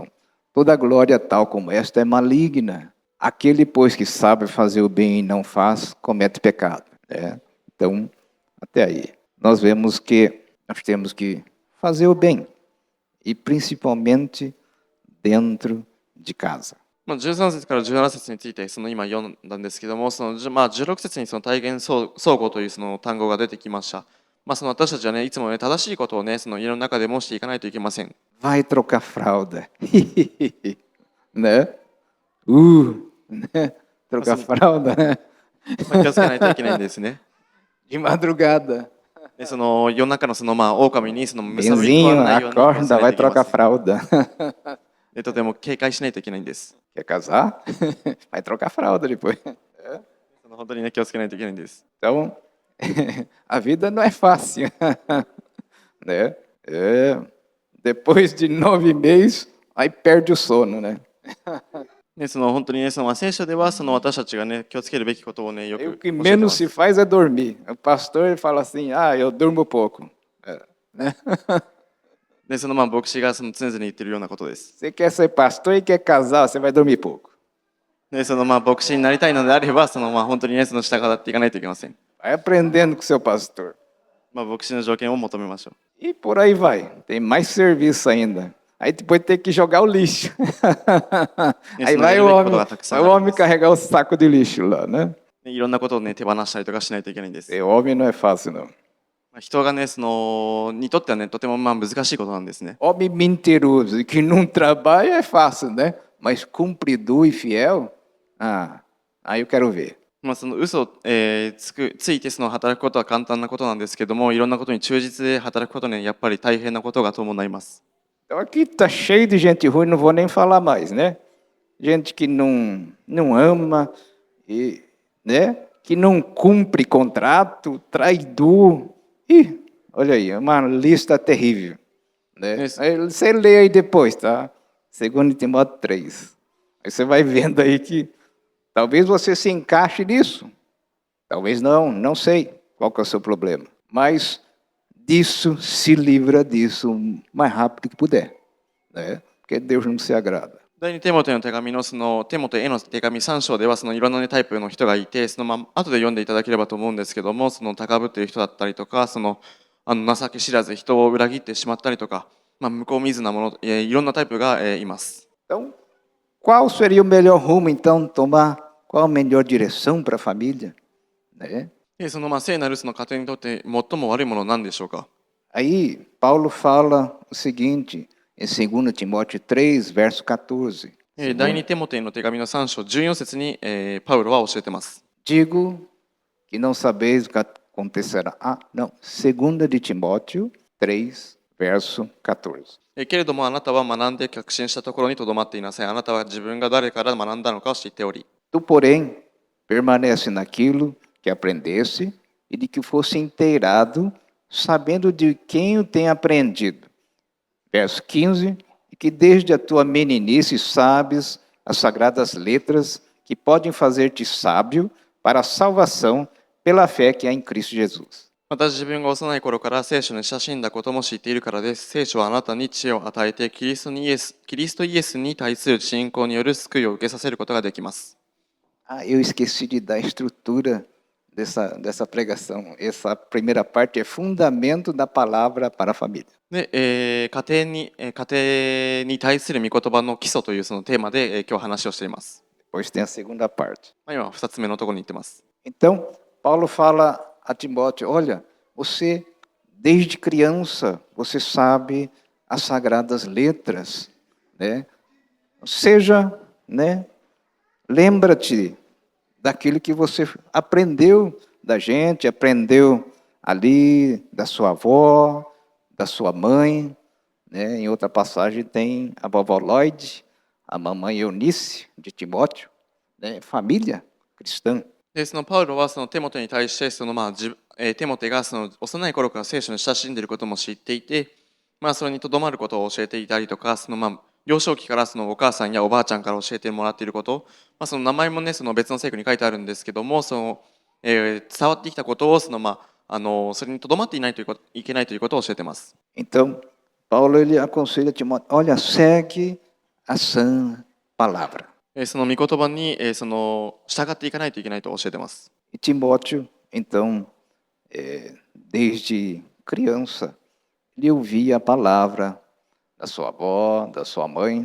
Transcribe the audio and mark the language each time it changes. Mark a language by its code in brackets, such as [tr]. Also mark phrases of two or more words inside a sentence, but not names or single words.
[pt] Toda glória tal como esta é maligna. Aquele, pois, que sabe fazer o bem e não faz, comete pecado. Né? Então, até aí. Nós vemos que nós temos que fazer o bem. E principalmente dentro de casa. [ja] 13 節から17節について今読んだんですけども、16節に体現相互というその単語が出てきました。私たちはね、いつもね、正しいことをね、その家の中でもしていかないといけません。 [pt] Vai trocar fralda. né? Né? Trocar fralda, né? [ja] 気をつけないといけないんですね。 [pt] De madrugada. [ja] で、その夜中の狼にむさぼり [pt] Benzinho, [ja] ないように気をつけ [pt] acorda, [ja] ない [pt] vai [ja] といけま [pt] trocar [ja] せん。 [pt] fralda. [ja] で、とても警戒しないといけないんです。 [pt] Quer casar? Vai trocar fralda depois. [ja] 本当にね、気をつけないといけないんです。 [pt] Então, a vida não é fácil. né? Depois de 9 meses, aí perde o sono, né? [ja] ね、本当にね、聖書では私たちがね、気をつけるべきことをね、よく [pt] E [ja] 教 [pt] o [ja] え [pt] que [ja] てま [pt] menos [ja] す。 [pt] se faz é dormir. O pastor ele fala assim, eu durmo pouco. Né? [ja] で、牧師が常々言ってるようなことです。 [pt] Você quer ser pastor e quer casar, você vai dormir pouco. [ja] で、牧師になりたいのであれば、本当にね、従っていかないといけません。 [pt] Vai aprendendo com seu pastor. [ja] 牧師の条件を求めましょう。 [pt] E por aí vai. Tem mais serviço ainda. Aí depois tem que jogar o lixo. Aí vai o homem carregar o saco de lixo lá, né? [ja] いろんなことをね、手放したりとかしないといけないんです。 [pt] Ser homem não é fácil, não. [ja] 人がね、にとってはね、とても難しいことなんですね。 [pt] Homem mentiroso e que não trabalha é fácil, né? Mas cumpridor e fiel, aí eu quero ver. [ja] 嘘をついて働くことは簡単なことなんですけども、いろんなことに忠実で働くことにやっぱり大変なことが伴います。 [pt] Então aqui está cheio de gente ruim, não vou nem falar mais, né? Gente que não ama, e, né? Que não cumpre contrato, traidor. Ih, olha aí, é uma lista terrível. Né? Aí você lê aí depois, tá? 2 Timóteo 3. Aí você vai vendo aí que talvez você se encaixe nisso. Talvez não sei qual que é o seu problema. Mas disso, se livra disso o mais rápido que puder. Né? Porque Deus não se agrada. [ja] 第2テモテの手紙のテモテへの手紙3章ではいろんな、ね、タイプの人がいて、後で読んでいただければと思うんですけども、高ぶっている人だったりとか、情け知らず人を裏切ってしまったりとか、向こう見ずなもの、いろんなタイプがいます。 [pt] Então, qual seria o melhor rumo, então, tomar? Qual a melhor direção para a família? Né? [ja] で、聖なる家庭にとって最も悪いものは何でしょうか？ [pt] Aí, Paulo fala o seguinte, em 2 Timóteo 3, verso 14. [ja] 第2テモテの手紙の3章14節に、パウロは教えてます。 [pt] Digo que não sabeis o que acontecerá. Não. 2 de Timóteo 3, verso 14. [ja] けれどもあなたは学んで確信したところにとどまっていなさい。あなたは自分が誰から学んだのかを知っており。 [pt] Tu, porém, permanece naquilo que aprendeste e de que fosse inteirado, sabendo de quem o tem aprendido. Verso 15, e que desde a tua meninice sabes as sagradas letras que podem fazer-te sábio para a salvação pela fé que há em Cristo Jesus. [ja] また自分が幼い頃から聖書に親しんだことも知っているからです。聖書はあなたに知恵を与えてキリストイエスに対する信仰による救いを受けさせることができます。 [pt] Eu esqueci de dar a estrutura dessa pregação. Essa primeira parte é fundamento da palavra para a família. [ja] で、家庭に対する御言葉の基礎というそのテーマで、今日話をしています。 [pt] Depois tem a segunda parte. [ja] 今2つ目のところに行ってます。 [pt] Então, Paulo fala a Timóteo, olha, você desde criança, você sabe as sagradas letras, né? Seja, né? Lembra-te daquilo que você aprendeu da gente, aprendeu ali da sua avó, da sua mãe, né? Em outra passagem tem a vovó Lloyd, a mamãe Eunice de Timóteo, né? Família cristã. [ja] で、そのパウロはそのテモテに対してテモテがその幼い頃から聖書に親しんでいることも知っていて、それにとどまることを教えていたりとか、幼少期からそのお母さんやおばあちゃんから教えてもらっていること、その名前もね、その別の聖句に書いてあるんですけども、伝わってきたことをそれにとどまっていないということ、いけないということを教えています。 [pt] Então, Paulo ele aconselha Timóteo, olha, segue a sã palavra. [ja] その御言葉に従っていかないといけないと教えています。 [pt] E Timóteo, então, desde criança, ele ouvia a palavra da sua avó, da sua mãe.